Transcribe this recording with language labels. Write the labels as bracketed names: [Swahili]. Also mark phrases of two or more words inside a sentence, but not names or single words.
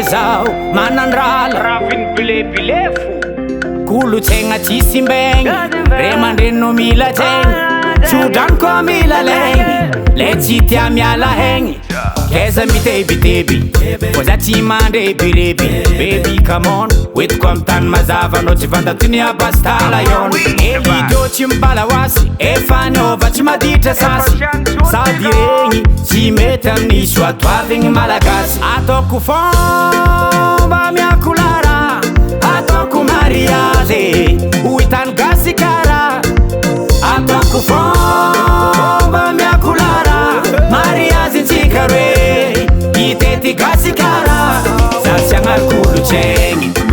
[Malagasy] zao manandrala rafiny bilebilefo kolontsaigna tsisy mbegny re mandreno mila zegny tsodrano mila legny le tsy tia miala hegny keza mitebiteby fô za tsy mandre bireby [English] baby come on [Malagasy] hoetiko amy tany mazava anao tsy vandatiny abastala yon Elidiot tsy mibala oasy efa naova tsy maditra sasy sady regny tsy mety amin'ny soatoavigny malagasy ataoko fomba miakolara ataoko mariage hoitany gasy kara ataoko fomba miakolara mariage ntsika roe itety gasy kara za tsy agnary kolontsaigny